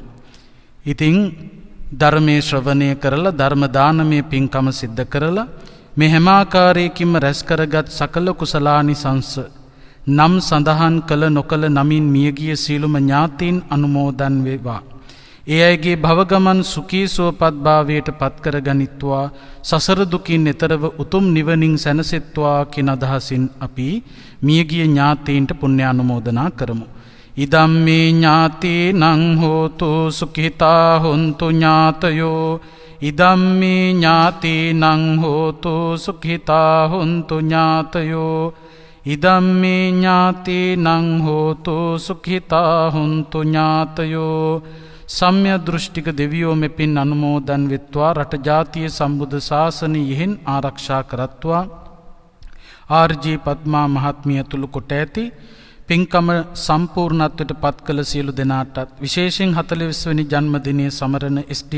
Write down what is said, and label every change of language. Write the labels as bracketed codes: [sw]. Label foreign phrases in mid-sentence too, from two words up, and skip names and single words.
[si] ඉතින් ධර්මයේ ශ්‍රවණය කරලා ධර්ම දානමය පින්කම සිද්ධ කරලා මේ හැම ආකාරයකින්ම රැස් කරගත් සකල කුසලානිසංස නම් සඳහන් කළ නොකළ නමින් මියගිය සීලුම ඥාතීන් අනුමෝදන් වේවා. ඒ අයගේ භවගමන් සුඛී සුවපත් භාවයට පත් කර ගනිත්වා, සසර දුකින් එතරව උතුම් නිවනින් සැනසෙත්වා කියන අදහසින් අපි මියගිය ඥාතීන්ට පුණ්‍ය අනුමෝදනා කරමු. [pi] ඉදම්මේ ඥාතීනං හෝතු සුඛිතා හොන්තු ඥාතයෝ, ඉදම්මේ ඥාතීනං හෝතු සුඛිතා හොන්තු ඥාතයෝ, ඉදම්මේ ඥාතීනං හෝතු සුඛිතා හොන්තු ඥාතයෝ. [si] සම්‍ය දෘෂ්ටික දෙවියෝ මෙපින් අනුමෝදන් වෙත්වා, රට ජාතිය සම්බුද්ධ ශාසනය යෙහින් ආරක්ෂා කරත්වා. ආර්.ජී. පද්මා මහත්මිය ඇතුළු කොට ඇති පින්කම සම්පූර්ණත්වයට පත් කළ සියලු දෙනාටත්, විශේෂයෙන් 40 වෙනි ජන්මදිනය සමරන එස්.ඩී.